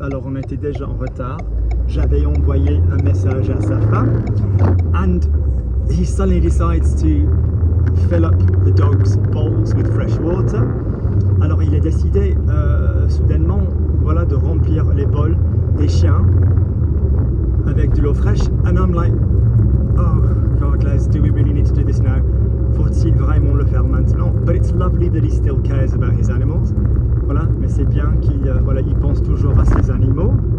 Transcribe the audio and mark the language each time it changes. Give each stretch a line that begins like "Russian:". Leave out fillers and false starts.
French: Alors on était déjà en retard. J'avais envoyé un message à sa femme.
English: And he suddenly decides to fill up the dog's bowls with fresh water.
French: Alors il a décidé soudainement, voilà, de remplir les bols des chiens avec de l'eau fraîche.
English: And I'm like, oh God, Les, do we really need to do this now?
French: Faut-il vraiment le faire maintenant?
English: But it's lovely that he still cares about his animals.
French: Voilà, mais c'est bien qu'il il pense toujours à ses animaux.